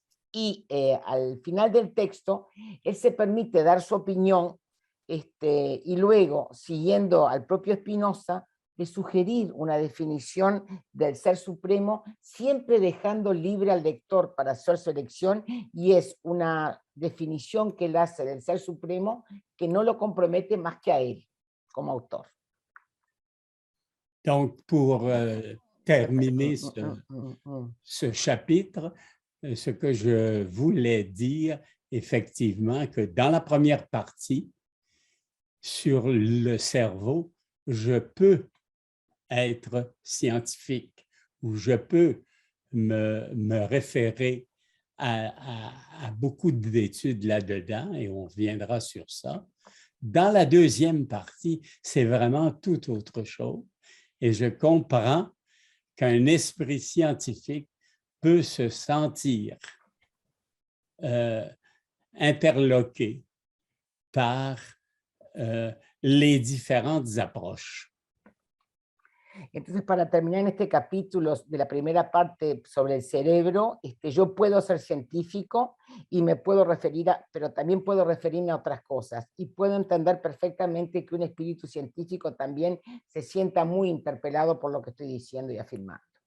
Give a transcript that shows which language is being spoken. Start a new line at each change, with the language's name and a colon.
Spanish: Y al final del texto, él se permite dar su opinión y luego, siguiendo al propio Spinoza, de sugerir una definición del ser supremo, siempre dejando libre al lector para hacer su elección, y es una definición que él hace del ser supremo que no lo compromete más que a él, como autor.
French: Donc, pour terminer ce chapitre, ce que je voulais dire, effectivement, que dans la première partie, sur le cerveau, je peux être scientifique, ou je peux me référer à beaucoup d'études là-dedans, et on reviendra sur ça. Dans la deuxième partie, c'est vraiment tout autre chose, et je comprends qu'un esprit scientifique peut se sentir interloqué par les différentes approches.
Spanish: Entonces, para terminar en este capítulo de la primera parte sobre el cerebro, yo puedo ser científico y me puedo referir pero también puedo referirme a otras cosas, y puedo entender perfectamente que un espíritu científico también se sienta muy interpelado por lo que estoy diciendo y afirmando.